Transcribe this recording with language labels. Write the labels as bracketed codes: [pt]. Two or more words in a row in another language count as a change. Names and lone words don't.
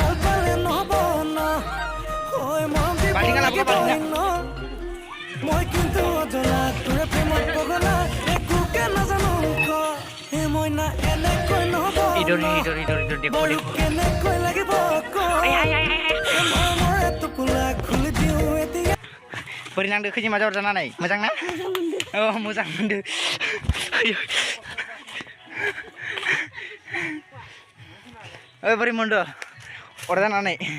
[hi] बाल्टी का लाभ इधर इधर इधर इधर देखो देखो। [brx] बोरै नांदो खैजिमा जर जानानै मोजां ना? औ मोजां मोनदो। ओइ बोरै मोनदो अरजानानै?